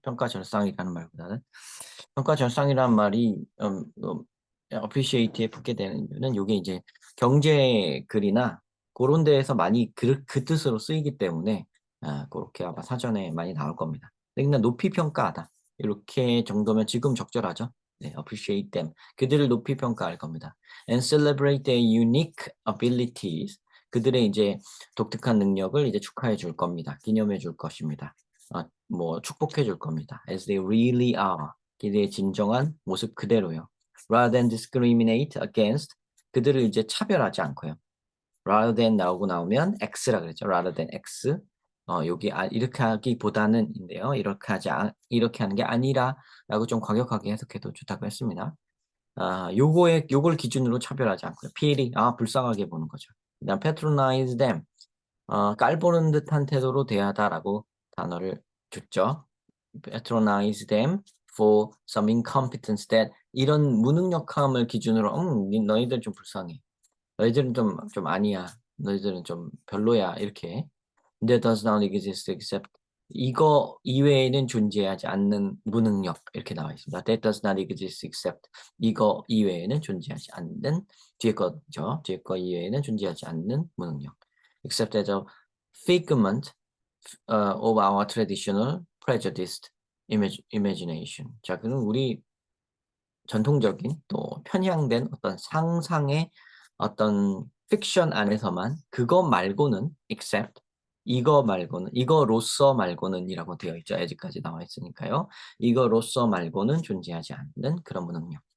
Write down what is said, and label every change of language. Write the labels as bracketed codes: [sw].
[ko] 평가절상이라는 말보다는. 평가절상이라는 말이 appreciate에 붙게 되는 이유는 이게 이제 경제 글이나 그런 데에서 많이 그 뜻으로 쓰이기 때문에 그렇게 아마 사전에 많이 나올 겁니다. 그냥 높이 평가하다 이렇게 정도면 지금 적절하죠? [en] 네, appreciate them. [ko] 그들을 높이 평가할 겁니다. [en] And celebrate their unique abilities. [ko] 그들의 이제 독특한 능력을 이제 축하해 줄 겁니다. 기념해 줄 것입니다. 뭐 축복해 줄 겁니다. [en] As they really are. [ko] 그들의 진정한 모습 그대로요. [en] Rather than discriminate against. [ko] 그들을 이제 차별하지 않고요. Rather than 나오면 X라 그랬죠. [en] Rather than X. [ko] 여기 이렇게 하기보다는인데요. 이렇게 하는 게 아니라라고 좀 과격하게 해석해도 좋다고 했습니다. 요걸 기준으로 차별하지 않고요. 피해리 불쌍하게 보는 거죠. [en] 그다음 patronize them. [ko] 깔보는 듯한 태도로 대하다라고 단어를 줬죠. [en] patronize them for some incompetence that 이런 무능력함을 기준으로 너희들 좀 불쌍해. [ko] 너희들은 좀 아니야. 너희들은 좀 별로야. 이렇게. That does not exist except 이거 이외에는 존재하지 않는 무능력 이렇게 나와 있습니다. That does not exist except 이거 이외에는 존재하지 않는 뒤에 거죠. 뒤에 거 이외에는 존재하지 않는 무능력. [en] Except as a figment of our traditional prejudiced imagination. [ko] 자, 그럼 우리 전통적인 또 편향된 어떤 상상의 어떤 픽션 안에서만 그거 말고는 except 이거 말고는 이거로서 말고는이라고 되어 있죠. 아직까지 나와 있으니까요. 이거로서 말고는 존재하지 않는 그런 무능력.